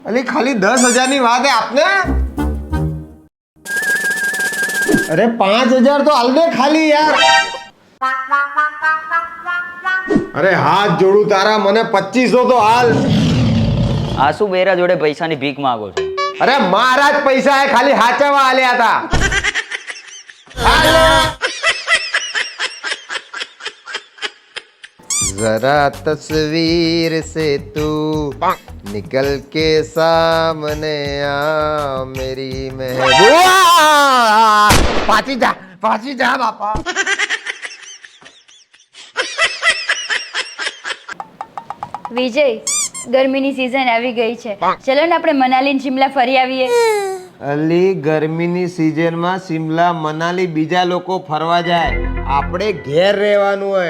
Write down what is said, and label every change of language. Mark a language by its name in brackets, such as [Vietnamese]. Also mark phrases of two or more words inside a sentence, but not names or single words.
[Gujarati] અલી ખાલી 10,000 ની વાત હે આપને. અરે 5,000 તો હાલ દે ખાલી યાર. અરે હાથ જોડું તારા, મને 2500 તો હાલ. આ શું બેરા જોડે પૈસાની ભીખ માંગો છો? અરે મારા જ પૈસા હે, ખાલી હાચવા આલ્યા હતા. [Hindi] जरा तस्वीर से तू निकल के सामने आ मेरी महबूबा. [Gujarati] પાછી જા બાપા. વિજય, ગરમીની સીઝન આવી ગઈ છે, ચલો ને આપણે મનાલી ને શિમલા ફરી આવીએ. અલી ગરમીની સિઝનમાં શિમલા મનાલી બીજા લોકો ફરવા જાય, આપણે ઘેર રહેવાનું હોય.